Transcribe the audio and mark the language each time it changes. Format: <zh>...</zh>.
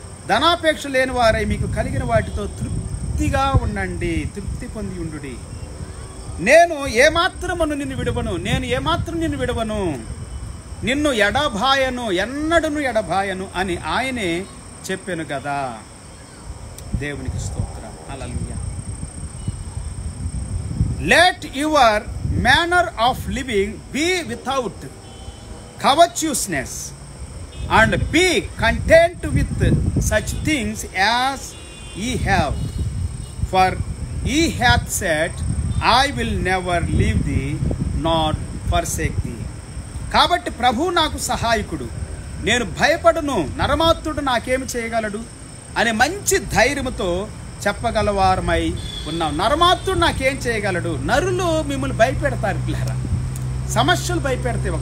<te>ధనాపేక్ష లేని వారై మీకు కలిగిన వాటితో తృప్తిగా ఉండండి, తృప్తి పొంది ఉండుడి. నేను ఏమాత్రమును నిన్ను విడవను, నేను ఏమాత్రం నిన్ను విడవను, నిన్ను ఎడబాయను, ఎన్నడను ఎడబాయను అని ఆయనే చెప్పాను కదా. దేవునికి స్తోత్రం. హల్లెలూయా.</te> <en>Let your manner of living be without covetousness and be content with such things as ye have, for he hath said, I will never leave thee nor forsake thee.</en> <te>కాబట్టి ప్రభు నాకు సహాయకుడు, నేను భయపడను, నరమాత్రుడు నాకేమి చేయగలడు అనే మంచి ధైర్యంతో చెప్పగలవారమై ఉన్నాం. నరమాత్రుడు నాకేం చేయగలడు? నరులు మిమ్మల్ని భయపెడతారు పిల్లరా, సమస్యలు భయపెడతాయి.</te>